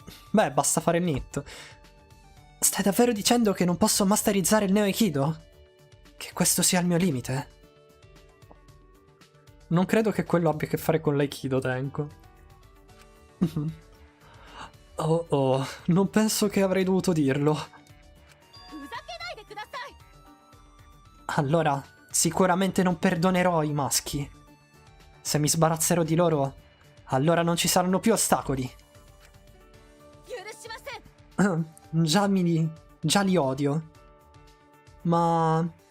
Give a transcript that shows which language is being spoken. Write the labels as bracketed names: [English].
[Italian] Beh, basta fare il NIT. Stai davvero dicendo che non posso masterizzare il Neo Aikido? Che questo sia il mio limite? Non credo che quello abbia a che fare con l'Aikido, Tenko. Oh oh, non penso che avrei dovuto dirlo. [Japanese] ふざけないでください。 [Italian] Allora, sicuramente non perdonerò i maschi. Se mi sbarazzerò di loro, allora non ci saranno più ostacoli. [Japanese] 許しません。 [Italian] Già li odio. Ma...